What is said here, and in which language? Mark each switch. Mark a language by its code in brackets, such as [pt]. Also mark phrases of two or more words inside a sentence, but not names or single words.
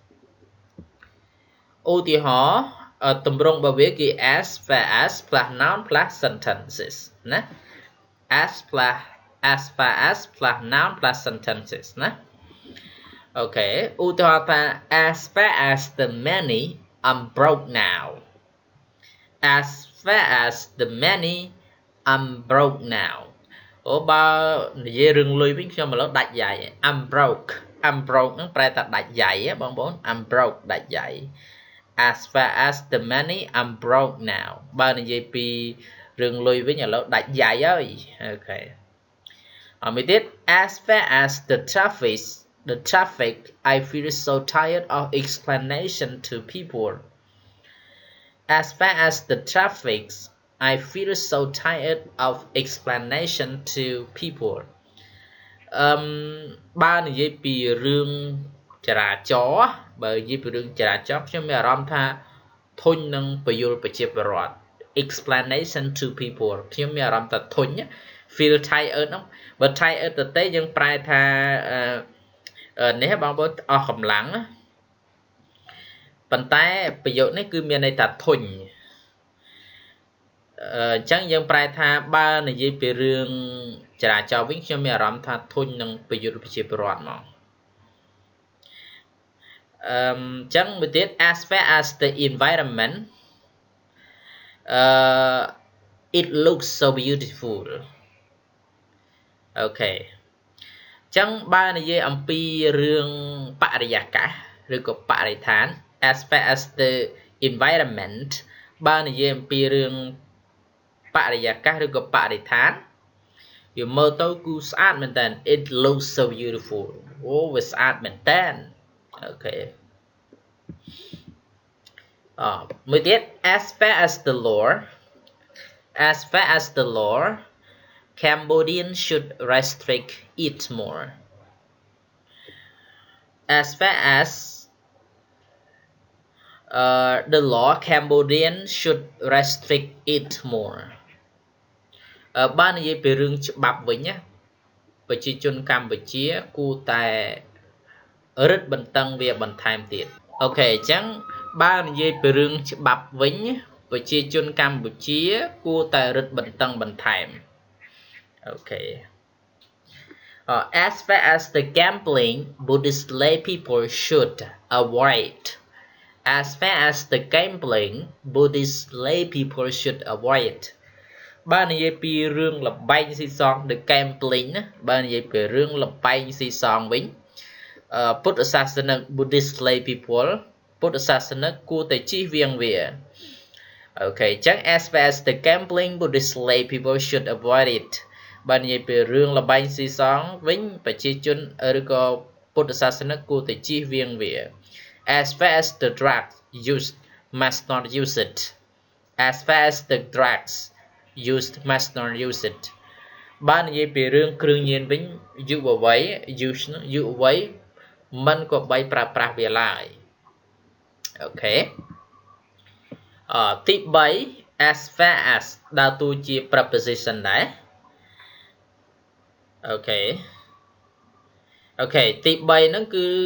[km] ឧទាហរណ៍ទម្រង់របស់វាគឺ [en] as far as plus noun plus sentences ណា as far as plus noun plus sentences [km] ណាអូខេឧទា ហរណ៍ថា [en] as far as the money I'm broke now as far as the money I'm broke now [km] អូបើនិយាយរឿង លុយវិញខ្ញុំឥឡូវដាច់យ៉ៃ [en] I'm broke [km] ហ្នឹងប្រែថាដាច់យ៉ៃបងប្អូន [en] I'm broke [km] ដាច់យ៉ៃ [en] as far as the money I'm broke now [km] បើនិយាយពីរឿងលុយវិញឥឡូវដាច់យ៉ៃហើយអូខេមួយទៀត [en] as far as the traffic I feel so tired of explanation to people as far as the traffic I feel so tired of explanation to people [km] បើនិយាយពីរឿងចរាចរណ៍បើនិយាយពីរឿងចរាចរណ៍ខ្ញុំមានអារម្មណ៍ថាធុញនឹងបញ្យលប្រជាពលរដ្ឋ [en] explanation to people [km] ខ្ញុំមានអារម្មណ៍ថាធុញ [en] feel tired [km] ហ្នឹងបើ tired ទៅទេយើងប្រែថានេះបងប្អូនអស់កម្លាំងប៉ុន្តែប្រយោគនេះគឺមានន័យថាធុញ អញ្ចឹងយើងប្រែថាបើនិយាយពីរឿងចរាចរណ៍វិញខ្ញុំមានអារម្មណ៍ថាធុញនឹងបញ្យលប្រជាពលរដ្ឋមក ចឹងមួយទៀត [en] as far as the environment it looks so beautiful [km] អូខេចឹងបើ និយាយអំពីរឿងបរិយាកាសឬក៏បរិស្ថាន [en] as far as the environment [km] បើនិយាយអំពីរឿងបរិយាកាសឬក៏បរិស្ថានវាមើលទៅគឺស្អាតមែនតើ [en] it looks so beautiful [km] អូវាស្អាតមែនតើអូខេ មួយទៀត [en] as far as the law Cambodians should restrict it more as far as the law Cambodians should restrict it more [km] បើនិយាយពីរឿងច្បាប់វិញណាប្រជាជនកម្ពុជាគួរតែរឹតបន្តឹងវាបន្ថែមទៀតអូខេអញ្ចឹង ba niយាយពីរឿងច្បាប់វិញប្រជាជនកម្ពុជាគួរតែរឹតបន្តឹងបន្ថែមអូខេ [en] as far as the gambling Buddhist lay people should avoid as far as the gambling Buddhist lay people should avoid [km] បើនិយាយពីរឿងលបែងស៊ីសង [en] the gambling [km] ណាបើនិយាយពីរឿងលបែ ងស៊ីសងវិញពុទ្ធសាសនិក [en] Buddhist lay people [km] ពុទ្ធសាសនិកគួរតែជៀសវាងវាអូខេអញ្ចឹង [en] as far as the gambling Buddhist lay people should avoid it [km] បើនិយាយពីរឿងលបែងស៊ីសងវិញប្រជាជនឬក៏ពុ ទ្ធសាសនិកគួរតែជៀសវាងវា [en] as far as the drugs used must not use it as far as the drugs used must not use it [km] បើនិយាយពីរឿងគ្រឿងញៀនវិញយុវវ័យ use យុវវ័យមិនក៏បីប្រើប្រាស់វាឡើយអូខេទី3 [en] as far as [km] ដើរតួជា preposition ដែរអូខេទី3ហ្នឹងគឺ